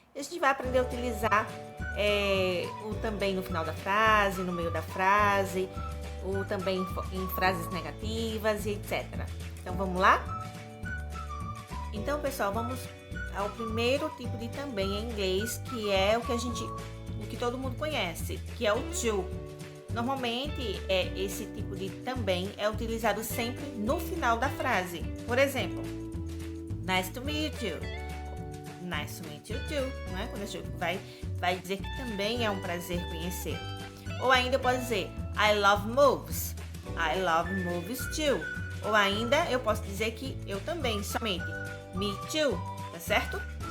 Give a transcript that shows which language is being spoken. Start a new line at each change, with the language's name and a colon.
Portuguese: E a gente vai aprender a utilizar o também no final da frase, no meio da frase, o também em frases negativas e etc. Então vamos lá? Então, pessoal, vamos ao primeiro tipo de também em inglês, que é o que todo mundo conhece, que é o to. Normalmente, esse tipo de também é utilizado sempre no final da frase. Por exemplo,
English: nice to meet you. Nice to meet you too,
Portuguese: não é? Quando a gente vai dizer que também é um prazer conhecer. Ou ainda pode dizer
English: I love movies. I love movies too.
Portuguese: Ou ainda eu posso dizer que eu também, somente
English: me too,
Portuguese: tá certo?